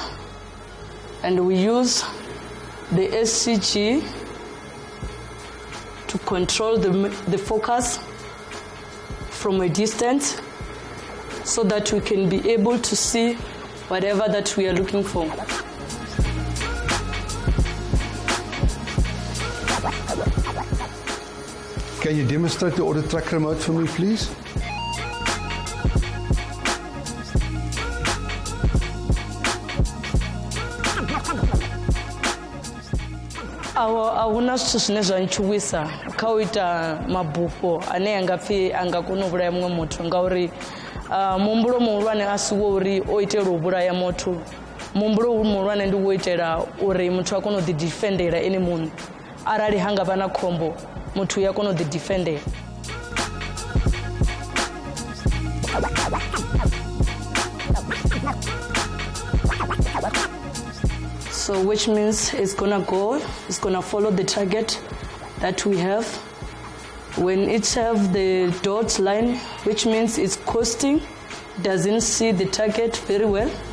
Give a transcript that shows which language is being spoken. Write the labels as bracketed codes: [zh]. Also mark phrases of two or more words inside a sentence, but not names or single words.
[en] And we use the SCG to control the focus from a distance, so that we can be able to see whatever that we are looking for. Can you demonstrate the auto track remote for me, please? [ve] Ahuna zwithu zwine zwa ntshuwisa kha u ita mabufho ane anga pfhi anga kona u vhulaya muṅwe muthu, ngauri muhumbulo muhulwane a si wo uri o itela u vhulaya muthu. Muhumbulo muhulwane ndi wo itela uri muthu a kone u ḓidifendela ene muṋe. Arali ha nga vha na khombo, muthu ya kona u ḓidifendela. [en] So which means it's gonna follow the target that we have. When it have the dot line, which means it's coasting, doesn't see the target very well.